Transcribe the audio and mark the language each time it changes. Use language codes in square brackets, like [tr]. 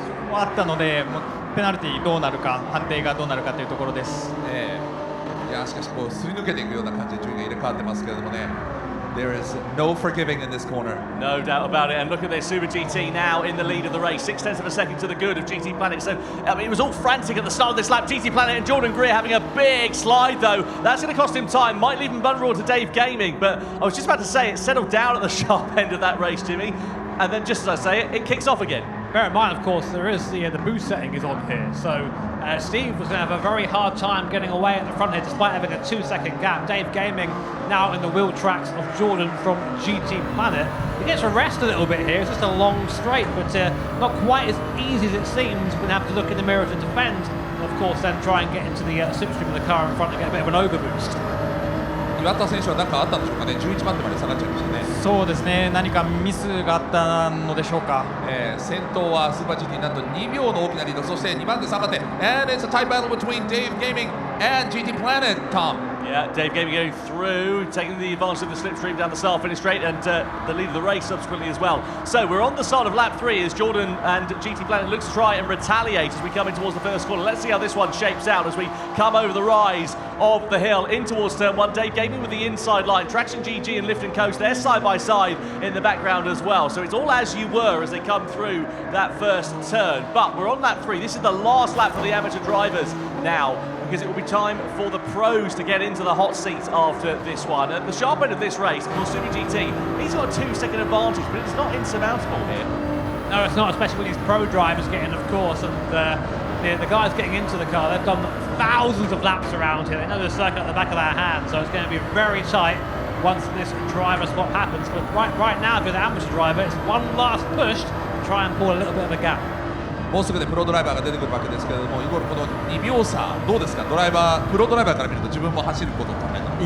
[ja] あったので、ペナルティどうなるか、判定がどうなるかというところです。いやしかしこうすり抜けていくような感じで順位が入れ替わってますけれどもね。 [en] There is no forgiving in this corner. No doubt about it. And look at this, Super GT now in the lead of the race. 0.6 of a second to the good of GT Planet. So it was all frantic at the start of this lap. GT Planet and Jordan Greer having a big slide though. That's going to cost him time. Might leave him vulnerable to Dave Gaming. But I was just about to say it settled down at the sharp end of that race, Jimmy. And then just as I say it, it kicks off again. Bear in mind, of course, there is the boost setting is on here. So Steve was going to have a very hard time getting away at the front here despite having a 2-second gap. Dave Gaming now in the wheel tracks of Jordan from GT Planet. He gets a rest a little bit here. It's just a long straight, but not quite as easy as it seems. We're going to have to look in the mirror to defend. And of course, then try and get into the slipstream of the car in front and get a bit of an overboost. [ja] 岩田選手は何かあったんでしょうかね。11番手まで下がっちゃいましたね。そうですね。何かミスがあったのでしょうか。先頭はスーパー GT なんと2秒の大きなリード。そして2番手3番手。 [en] And it's a tight battle between Dave Gaming and GT Planet. Tom. Yeah, Dave Gaming going through, taking the advantage of the slipstream down the start finish straight, and the lead of the race subsequently as well. So we're on the start of lap 3 as Jordan and GT Planet look to try and retaliate as we come in towards the first corner. Let's see how this one shapes out as we come over the rise of the hill in towards turn 1. Dave Gaming with the inside line. Traction GG and Lifton Coast, they're side by side in the background as well. So it's all as you were as they come through that first turn. But we're on lap 3. This is the last lap for the amateur drivers now, because it will be time for the pros to get into the hot seats after this one. At the sharp end of this race, of course, Super GT, he's got a 2-second advantage, but it's not insurmountable here. No, it's not, especially with these pro drivers getting, of course, and the guys getting into the car, they've done thousands of laps around here. They know the circuit at the back of their hand, so it's going to be very tight once this driver swap happens. But right now, if you're the amateur driver, it's one last push to try and pull a little bit of a gap. [ja] もうすぐでプロドライバーが出てくるわけですけれども、イゴールこの2秒差どうですか。プロドライバーから見ると自分も走ることを考えたら。